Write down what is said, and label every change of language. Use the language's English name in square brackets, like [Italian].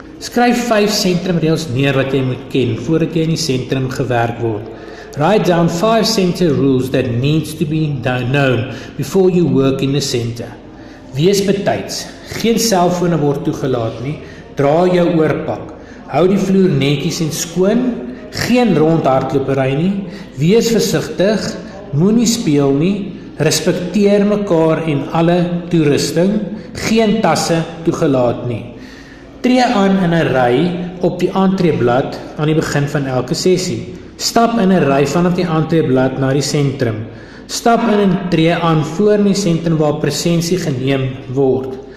[Afrikaans] Skryf 5 sentrumreëls neer wat jy moet ken voordat jy in die sentrum gewerk word. [English] Write down 5 center rules that needs to be known before you work in the center. [Afrikaans] Wees betyds, geen selfone word toegelaat nie, dra jou oorpak, hou die vloer netjies en skoon, geen rondhardlopery nie, wees versigtig, moenie speel nie, respekteer mekaar en alle toerusting, geen tasse toegelaat nie. Tree aan in 'n ry op die entreeblad aan die begin van elke sessie. Stap in 'n ry vanaf die entreeblad na die sentrum. Stap in en tree aan voor die sentrum waar presensie geneem word.